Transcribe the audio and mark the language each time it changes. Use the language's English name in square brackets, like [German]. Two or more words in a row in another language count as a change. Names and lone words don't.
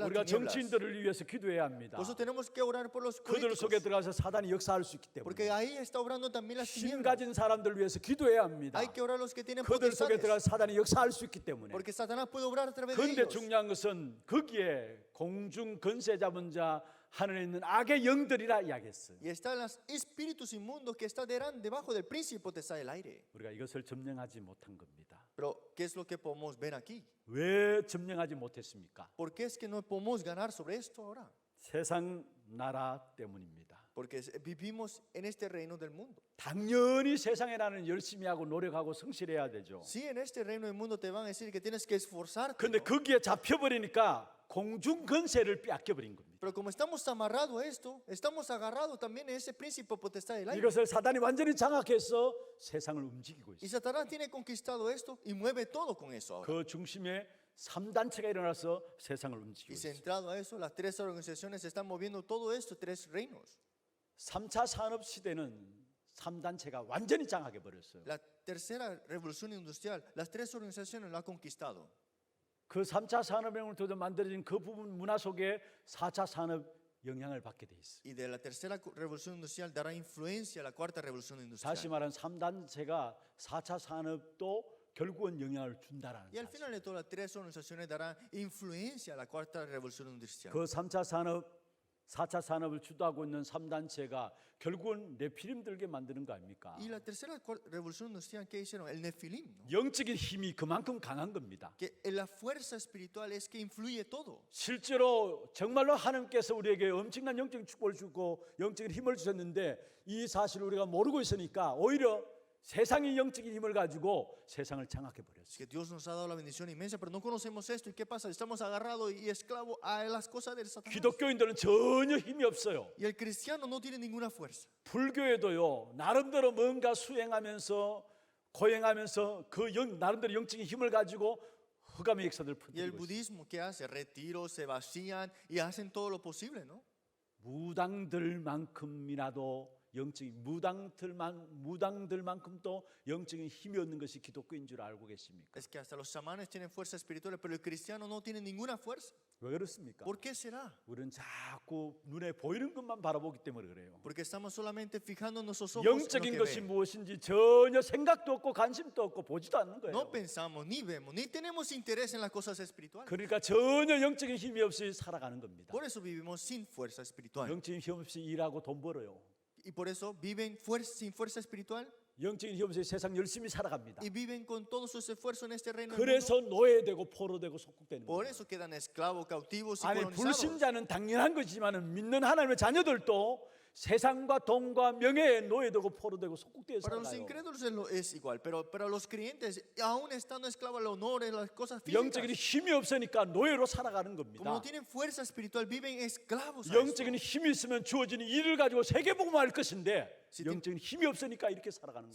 [Korean] 우리가 [Spanish] las tinieblas. [Korean] 정치인들을 위해서 기도해야 합니다. [Spanish] Por eso tenemos que orar por los [Korean] 그들 속에 [Spanish] políticos, [Korean] 들어가서 사단이 역사할 수 있기 [Spanish] porque [Korean] 때문에 [Spanish] ahí está obrando también las [Korean] 힘 [Spanish] tinieblas. [Korean] 가진 사람들 위해서 기도해야 합니다. [Spanish] Hay que orar a los que tienen [Korean] 그들 속에 [Spanish] potestades, [Korean] 들어가서 사단이 역사할 수 있기 때문에. [Spanish] porque Satanás puede obrar a través de [Korean] 그런데 [Spanish] ellos. [Korean] 중요한 것은 거기에 공중 근세 잡은 자 하늘에 있는 악의 영들이라 이야기했어요. [Spanish] Y están los espíritus inmundos que están debajo del príncipe potestad del aire. [Korean] 우리가 이것을 점령하지 못한 겁니다. [Spanish] Pero, ¿qué es lo que podemos ver aquí? [Korean] 왜 점령하지 못했습니까? [Spanish] ¿Por qué es que no podemos ganar sobre esto ahora? [Korean] 세상 나라 때문입니다. [Spanish] Porque vivimos en este reino del mundo. [Korean] 당연히 세상에 나는 열심히 하고 노력하고 성실해야 되죠. [Spanish] Sí, en este reino del mundo te van a decir que tienes que esforzarte. [Korean] 그런데 [Spanish] ¿no? [Korean] 거기에 잡혀버리니까 공중 근세를 빼앗겨버린 겁니다. [Spanish] Pero como estamos amarrados a esto, estamos agarrados también en ese príncipe potestad del aire. [Korean] 이것을 사단이 완전히 장악해서 세상을 움직이고 [Spanish] Y [Korean] 있어요. [Spanish] Satanás tiene conquistado esto y mueve todo con eso ahora. [Korean] 그 중심에 3단체가 일어나서 세상을 움직이고 [Spanish] Y [Korean] 있어요. [Spanish] centrado a eso, las tres organizaciones están moviendo todo esto, tres reinos. [Korean] 3차 산업 시대는 3단체가 완전히 장악해 버렸어요. [Spanish] La tercera revolución industrial, las tres organizaciones lo han conquistado. [Korean] 그 3차 산업혁명을 통해서 만들어진 그 부분 문화 속에 4차 산업 영향을 받게 돼 있어요. [Spanish] Y de la tercera revolución industrial dará influencia a la cuarta revolución industrial. [Korean] 다시 말하면 3단체가 4차 산업도 결국은 영향을 준다라는 [Spanish] Y al [Korean] 사실. [Spanish] final de todo, las tres organizaciones darán influencia a la cuarta revolución industrial. [Korean] 그 3차 산업, 4차 산업을 주도하고 있는 3단체가 결국은 네피림 들게 만드는 거 아닙니까? [Spanish] Y la tercera revolución industrial, ¿qué hicieron? El Nefilim, ¿no? [Korean] 영적인 힘이 그만큼 강한 겁니다. [Spanish] Que la fuerza espiritual es que influye todo. [Korean] 실제로 정말로 하나님께서 우리에게 엄청난 영적인 축복을 주고 영적인 힘을 주셨는데 이 사실을 우리가 모르고 있으니까 오히려 세상이 영적인 힘을 가지고 세상을 장악해 [Spanish] Es [Korean] 버렸어요. [Spanish] que Dios nos ha dado la bendición inmensa, pero no conocemos esto. ¿Y qué pasa? Estamos agarrados y esclavos a las cosas del Satanás. [Korean] 기독교인들은 전혀 힘이 없어요. [Spanish] Y el cristiano no tiene ninguna fuerza. [Korean] 불교에도요, 나름대로 뭔가 수행하면서 고행하면서 그 나름대로 영적인 힘을 가지고 흑암의 역사들을 [Spanish] Y el [Korean] 퍼뜨리고 있어요. [Spanish] budismo, ¿qué hace? Retiros, se vacían y hacen todo lo posible, ¿no? [Korean] 무당들만큼이라도 영적인 무당들만큼도 영적인 힘이 없는 것이 기독교인 줄 알고 계십니까? [Spanish] Es que hasta los chamanes tienen fuerza espiritual, pero el cristiano no tiene ninguna fuerza. [Korean] 왜 그렇습니까? [Spanish] ¿Por qué será? [Korean] 우리는 자꾸 눈에 보이는 것만 바라보기 때문에 그래요. [Spanish] Porque estamos solamente fijando nuestros ojos en lo [Korean] 영적인 [Spanish] que [Korean] 것이 [Spanish] ven. [Korean] 무엇인지 전혀 생각도 없고 관심도 없고 보지도 않는 거예요. [Spanish] No pensamos, ni vemos, ni tenemos interés en las cosas espirituales. [Korean] 그러니까 전혀 영적인 힘이 없이 살아가는 겁니다. [Spanish] Por eso vivimos sin fuerza espiritual. [Korean] 영적인 힘 없이 일하고 돈 벌어요. [Spanish] Y por eso viven sin fuerza espiritual [Korean] 영적인 힘 없이 세상 열심히 살아갑니다. [Spanish] y viven con todos sus esfuerzos en este reino del mundo. [Korean] 그래서 노예되고 포로되고 속국되는 [Spanish] Por [Korean] 거예요. [Spanish] eso quedan esclavos, cautivos y [Korean] 아니 [Spanish] colonizados. [Korean] 불신자는 당연한 거지만 믿는 하나님의 자녀들도 세상과 돈과 명예에 노예되고 포로되고 속국되어 [Spanish] Para los [Korean] 살아요. [Spanish] incrédulos es igual, pero para los creyentes, aún estando esclavos al honor, en las cosas [Korean] 영적인 [Spanish] físicas, [Korean] 힘이 없으니까 노예로 살아가는 [Spanish] como [Korean] 겁니다. [Spanish] no tienen fuerza espiritual, viven esclavos a [Korean] 영적인 [Spanish] esto. [Korean] 힘이 있으면 주어지는 일을 가지고 세계복음할 것인데 [Spanish] Si [Korean] 영적인 힘이 없으니까 이렇게 살아가는